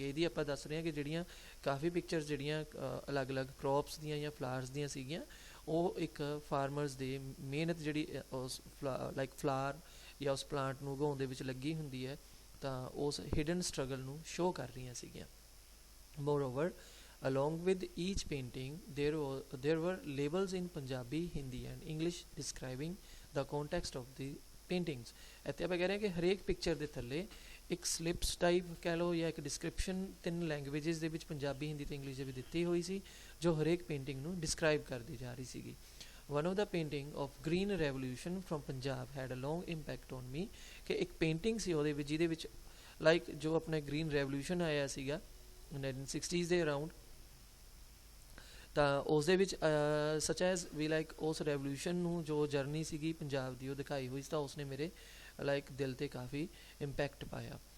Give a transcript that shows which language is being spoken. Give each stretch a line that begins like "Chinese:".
Punjabi: ਇਹਦੀ ਆਪਾਂ ਦੱਸ ਰਹੇ ਹਾਂ ਕਿ ਜਿਹੜੀਆਂ ਕਾਫੀ ਪਿਕਚਰਸ ਜਿਹੜੀਆਂ ਅਲੱਗ-ਅਲੱਗ ਕ੍ਰੋਪਸ ਦੀਆਂ ਜਾਂ ਫਲਾਵਰਸ ਦੀਆਂ ਸੀਗੀਆਂ, ਉਹ ਇੱਕ ਫਾਰਮਰਸ ਦੇ ਮਿਹਨਤ ਜਿਹੜੀ ਉਸ ਲਾਈਕ ਫਲਾਰ ਜਾਂ ਉਸ ਪਲਾਂਟ ਨੂੰ ਉਗਾਉਣ ਦੇ ਵਿੱਚ ਲੱਗੀ ਹੁੰਦੀ ਹੈ, ਤਾਂ ਉਸ ਹਿਡਨ ਸਟਰਗਲ ਨੂੰ ਸ਼ੋਅ ਕਰ ਰਹੀਆਂ ਸੀਗੀਆਂ।
English: Moreover along with each painting there were labels in Punjabi, Hindi and English describing the context of the paintings।
Punjabi: ਇੱਥੇ ਆਪਾਂ ਕਹਿ ਰਹੇ ਹਾਂ ਕਿ ਹਰੇਕ ਪਿਕਚਰ ਦੇ ਥੱਲੇ ਇੱਕ ਸਲਿਪਸ ਟਾਈਪ ਕਹਿ ਲਓ ਜਾਂ ਇੱਕ ਡਿਸਕ੍ਰਿਪਸ਼ਨ 3 ਲੈਂਗੁਏਜਸ ਦੇ ਵਿੱਚ ਪੰਜਾਬੀ, ਹਿੰਦੀ ਅਤੇ ਇੰਗਲਿਸ਼ ਦੇ ਵਿੱਚ ਦਿੱਤੀ ਹੋਈ ਸੀ, ਜੋ ਹਰੇਕ ਪੇਂਟਿੰਗ ਨੂੰ ਡਿਸਕ੍ਰਾਈਬ ਕਰਦੀ ਜਾ ਰਹੀ ਸੀਗੀ।
English: one of the painting of green revolution from Punjab had a long impact on me,
Punjabi: ਕਿ ਇੱਕ ਪੇਂਟਿੰਗ ਸੀ ਉਹਦੇ ਵਿੱਚ ਜਿਹਦੇ ਵਿੱਚ ਲਾਈਕ ਜੋ ਆਪਣੇ ਗ੍ਰੀਨ ਰੈਵੋਲਿਊਸ਼ਨ ਆਇਆ ਸੀਗਾ 1960s ਦੇ ਅਰਾਊਂਡ, ਤਾਂ ਉਸ ਦੇ ਵਿੱਚ ਸਚ ਐਜ਼ ਵੀ ਲਾਈਕ ਉਸ ਰੈਵੋਲਿਊਸ਼ਨ ਨੂੰ ਜੋ ਜਰਨੀ ਸੀਗੀ ਪੰਜਾਬ ਦੀ ਉਹ ਦਿਖਾਈ ਹੋਈ ਸੀ, ਤਾਂ ਉਸਨੇ ਮੇਰੇ ਲਾਈਕ ਦਿਲ 'ਤੇ ਕਾਫੀ ਇੰਪੈਕਟ ਪਾਇਆ।